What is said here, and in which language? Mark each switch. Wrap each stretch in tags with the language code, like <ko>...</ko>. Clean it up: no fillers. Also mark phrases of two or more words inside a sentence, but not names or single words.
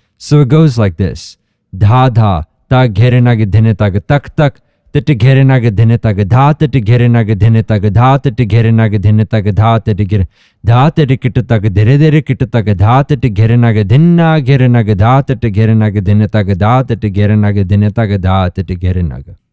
<en>So it goes like this. Dha dha, ta ghere nage dhine tag tak tak, tit ghere nage dhine tag dha, tit ghere nage dhine tag dha, tit ghere nage dhine tag dha, tit ghere dha, tit kit tag dhire dhire kit tag dha, tit ghere nage dhinna ghere nage dha, tit ghere nage dhine tag dha, tit ghere nage dhine tag dha, tit ghere nage.</en>